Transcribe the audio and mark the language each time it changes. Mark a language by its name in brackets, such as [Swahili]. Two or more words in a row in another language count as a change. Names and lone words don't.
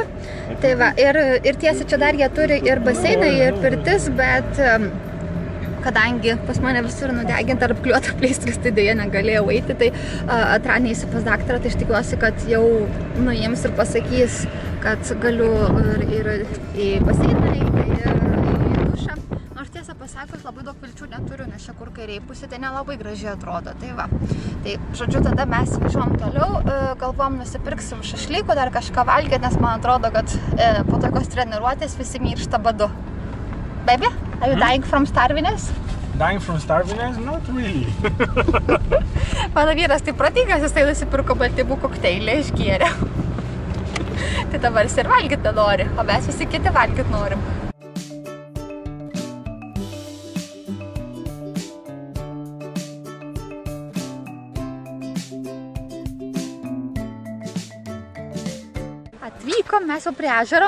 [Lithuanian] Tai va, ir tiesa, čia dar jie turi ir baseiną, ir pirtis, bet kadangi pas mane visur nudeginta ar apkliuota pleistrais, tai dėja negalėjau eiti, tai atranėjusi pas daktarą, tai aš tikiuosi, kad jau nuims ir pasakys, kad galiu ir į baseiną eiti, ir į dušą. Nors tiesą pasakius, labai daug vilčių neturiu, nes čia kur kairiai pusė, tai nelabai gražiai atrodo. Tai va. Tai, žodžiu, tada mes važiuom toliau, galvom nusipirksim šašlykų, dar kažką valgyti, nes man atrodo, kad po tokios treniruotės visi miršta badu. [English] Baby, are you dying from starviness? Dying from starviness? Not really. [Lithuanian] Mano vyras tai pratingas, jis tai nusipirko baltymų kokteilį, išgėrė. Tai dabar jis ir valgyti nori, o mes visi kiti valgyti norim. Atvykom mes jau prie ežero.